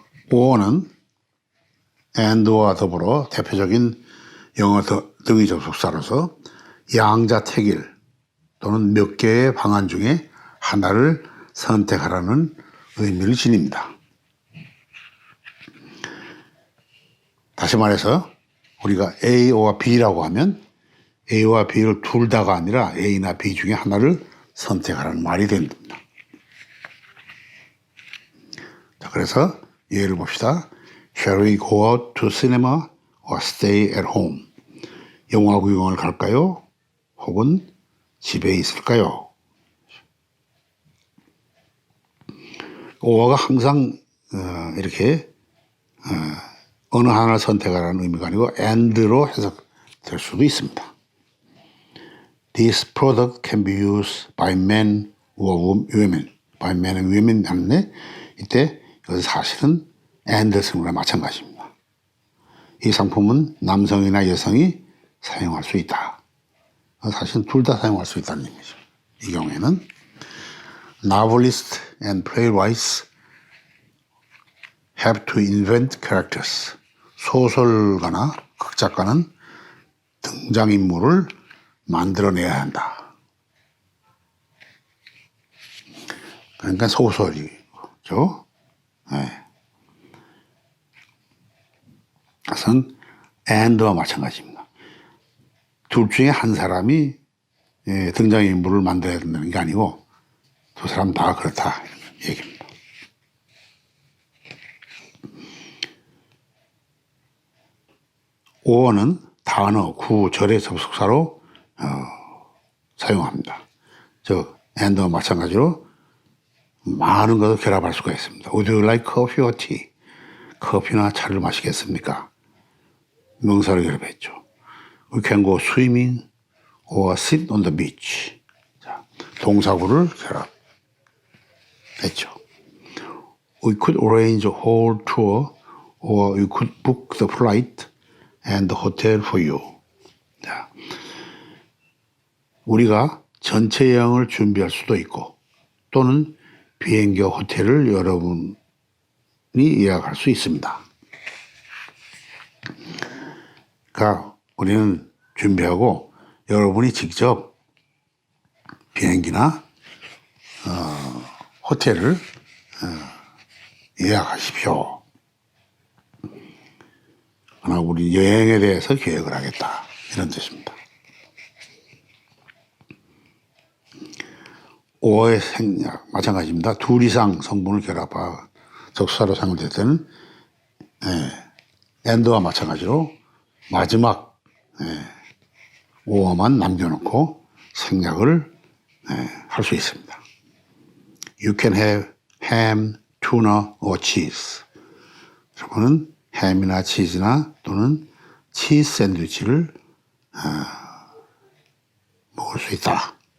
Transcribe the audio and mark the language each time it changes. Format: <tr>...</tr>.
<ko>(5어는) and와 더불어 대표적인 영어 등위 접속사로서 양자택일 또는 몇 개의 방안 중에 하나를 선택하라는 의미를 지닙니다. 다시 말해서 우리가 A와 B라고 하면 A와 B를 둘 다가 아니라 A나 B 중에 하나를 선택하라는 말이 됩니다. 자, 그래서 예를 봅시다.</ko> <en>Shall we go out to cinema or stay at home?</en> <ko>영화 구경을 갈까요? 혹은 집에 있을까요? 오어가 항상 이렇게 어느 하나를 선택하라는 의미가 아니고 and로 해석될 수도 있습니다.</ko> <en>This product can be used by men or women. by men and women</en> <ko>하는데 이때 이것은 사실은 and 승우랑 마찬가지입니다. 이 상품은 남성이나 여성이 사용할 수 있다. 사실은 둘 다 사용할 수 있다는 의미죠. 이 경우에는</ko> <en>Novelists and playwrights have to invent characters.</en> <ko>소설가나 극작가는 등장인물을 만들어내야 한다. 그러니까 소설이죠. 네. 그것은 and와 마찬가지입니다. 둘 중에 한 사람이 등장인물을 만들어야 된다는 게 아니고 두 사람 다 그렇다 이런 얘기입니다. or는 단어, 구, 절의 접속사로 사용합니다. 즉 and와 마찬가지로 많은 것을 결합할 수가 있습니다.</ko> <en>Would you like coffee or tea?</en> <ko>커피나 차를 마시겠습니까? 명사를 결합했죠.</ko> <en>We can go swimming or sit on the beach.</en> <ko>자, 동사구를 결합했죠.</ko> <en>We could arrange a whole tour or we could book the flight and the hotel for you.</en> <ko>자, 우리가 전체 여행을 준비할 수도 있고 또는 비행기와 호텔을 여러분이 예약할 수 있습니다. 그러니까 우리는 준비하고 여러분이 직접 비행기나 호텔을 예약하십시오. 그러나 우리 여행에 대해서 계획을 하겠다 이런 뜻입니다. 5의 생략 마찬가지입니다. 둘 이상 성분을 결합하 접수사로 사용될 때는 and와 마찬가지로 마지막 5어만 남겨놓고 생략을 할 수 있습니다.</ko> <en>You can have ham, tuna or cheese.</en> <ko>여러분은 햄이나 치즈나 또는 치즈 샌드위치를 먹을 수 있다.</ko>